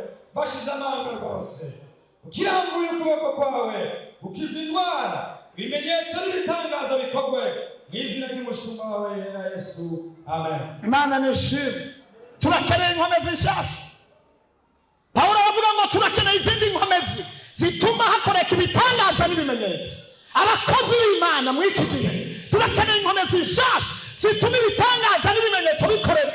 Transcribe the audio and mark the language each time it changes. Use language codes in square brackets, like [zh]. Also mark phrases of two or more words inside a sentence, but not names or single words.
[rn] bashize amanga rwose, ukirambuye ukuboko kwawe ukiza indwara, ibimenyetso n'ibitangaza bikorwe mu izina ry'umushumba wawe na Yesu, amen. Imana nishimwe. Turakeneye inkomezi nshasha. Pawulo avuga ngo turakeneye izindi inkomezi zituma hakoreka ibitangaza n'ibimenyetso. Abakozi b'Imana muri iki gihe turakeneye inkomezi nshasha zituma ibitangaza n'ibimenyetso bikoreka.